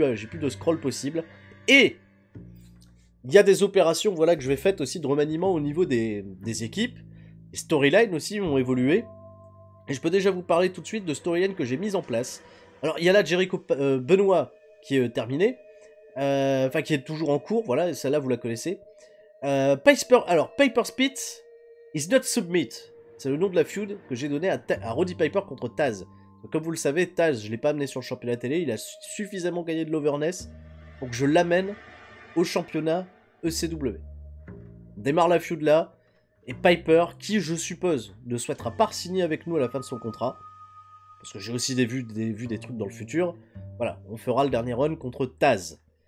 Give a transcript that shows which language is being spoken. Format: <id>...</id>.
<fr>J'ai plus de scroll possible. Et il y a des opérations, voilà, que je vais faire aussi de remaniement au niveau des équipes. Les storylines aussi ont évolué. Et je peux déjà vous parler tout de suite de storylines que j'ai mises en place. Alors, il y a là Jericho Benoit qui est terminé. Enfin, qui est toujours en cours, voilà, celle-là vous la connaissez.</fr> <en>Piper Spit is not submit.</en> <fr>C'est le nom de la feud que j'ai donné à Roddy Piper contre Taz. Donc, comme vous le savez, Taz, je l'ai pas amené sur le championnat télé, il a suffisamment gagné de l'overness pour que je l'amène au championnat ECW. On démarre la feud là, et Piper, qui je suppose ne souhaitera pas signer avec nous à la fin de son contrat, parce que j'ai aussi vu des trucs dans le futur, voilà, on fera le dernier run contre Taz.</fr>